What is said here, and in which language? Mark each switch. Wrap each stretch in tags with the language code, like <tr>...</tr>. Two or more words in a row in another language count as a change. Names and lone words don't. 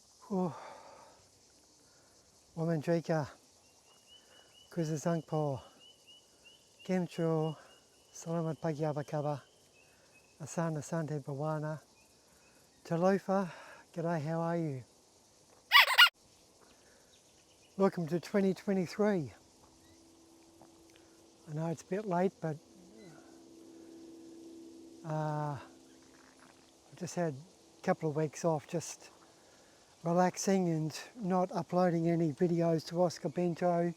<en>Oh, woman Jika, Kuzazangpo, Gemcho, Salamat Pagyabakaba, Asana Sante Bawana, Talofa, g'day, how are you? Welcome to 2023. I know it's a bit late, but I just had a couple of weeks off just relaxing and not uploading any videos to OSKAR Bento.</en>